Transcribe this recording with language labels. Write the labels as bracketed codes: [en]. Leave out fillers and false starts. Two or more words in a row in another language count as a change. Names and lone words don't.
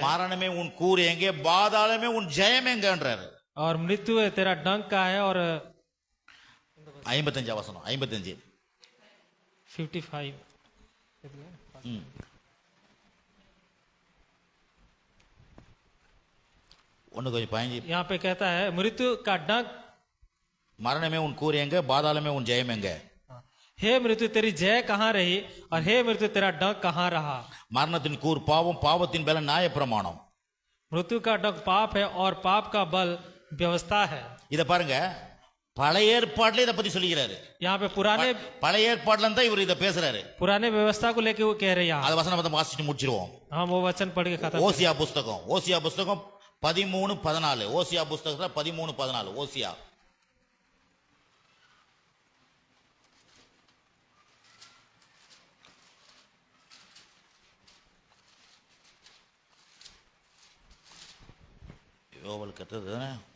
[ta] மரணமே உன் கூர் எங்கே, பாதாளமே உன் ஜெயம் எங்கன்றாரு. [hi] और मृत्यु है तेरा डंक का है। और [ta] 55 வசனம், 55. 55 ஒன்னு கொஞ்சம் 15. [hi] यहाँ पे कहता है मृत्यु का डंक, [ta] மரணமே உன் கூர் எங்க, பாதாளமே உன் ஜெயம் எங்க. [hi] हे मृत्यु तेरी जय कहाँ रही, और हे मृत्यु तेरा डंक कहाँ रहा। [ta] மரணத்தின் கூர் பாவம், பாவத்தின் பலன் நியாயப்பிரமாணம். [hi] मृत्यु का डंक पाप है और पाप का बल व्यवस्था है। [ta] இத பாருங்க, பழைய ஏற்பாடுல இத பத்தி சொல்லிக்கிறாரு. [hi] यहाँ पे [ta] பழைய ஏற்பாடுல இருந்தா இவர் இத பேசுறாரு. [hi] पुराने व्यवस्था को लेके वो कह रहे हैं। [ta] அது வசனம் பத்தி வாசிச்சு முடிச்சிருவோம். [hi] हम वो वचन पढ़ के खत्म। [ta] ஓசியா புஸ்தகம் 13:14. ஓசியா புஸ்தகத்துல 13:14. ஓசியா யோவல் கட்டது தானே.